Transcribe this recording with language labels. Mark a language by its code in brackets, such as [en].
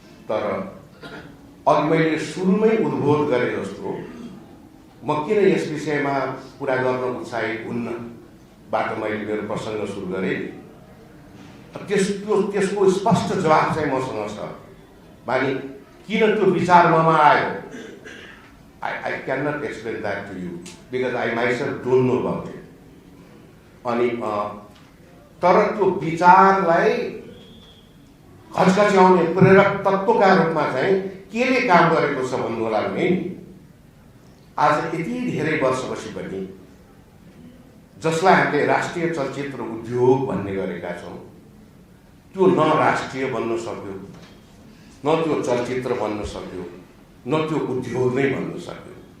[ne] तर अघि मैले सुरुमै उद्बोध गरे जस्तो म किन यस विषयमा कुरा गर्न उत्साहित हुन्न बाट मैले मेरो प्रसङ्ग सुरु गरेँ। त्यसको स्पष्ट जवाब चाहिँ मसँग छ। मानि किन त्यो विचार ममा आयो, [en] I cannot explain that to you because I myself don't know about it. [ne] अनि तर त्यो विचारलाई घचघच्याउने प्रेरक तत्त्वका रूपमा चाहिँ केले काम गरेको छ भन्नु होला भने आज यति धेरै वर्षपछि पनि जसलाई हामीले राष्ट्रिय चलचित्र उद्योग भन्ने गरेका छौँ त्यो न राष्ट्रिय बन्न सक्यो, न त्यो चलचित्र बन्न सक्यो, न त्यो उद्योग नै बन्न सक्यो।